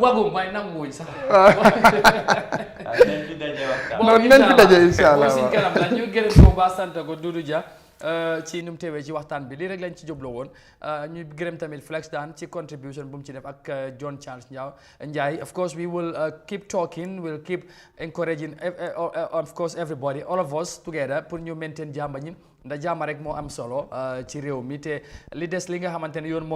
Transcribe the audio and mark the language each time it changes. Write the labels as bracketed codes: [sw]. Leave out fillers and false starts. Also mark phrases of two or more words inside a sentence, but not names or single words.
[wo] wagum waaye nanguwuñ sax nañ fi daje [ar] إن شاء الله [wo] mooy suñ kanam la ñu gërëm ko baax sant ko Doudou Dia ci nu mu teewee ci waxtaan bi lii rek lañ ci jubloo woon ñu gërëm tamit Flex daan ci contribution bu mu ci def ak John Charles Ndiaye [en] of course we will keep talking we'll keep encouraging of course everybody all of us together [wo] pour ñu maintain jàmba ñi ndax jàmm rek moo am solo ci réew mi te li des li nga xamante ne yoon moo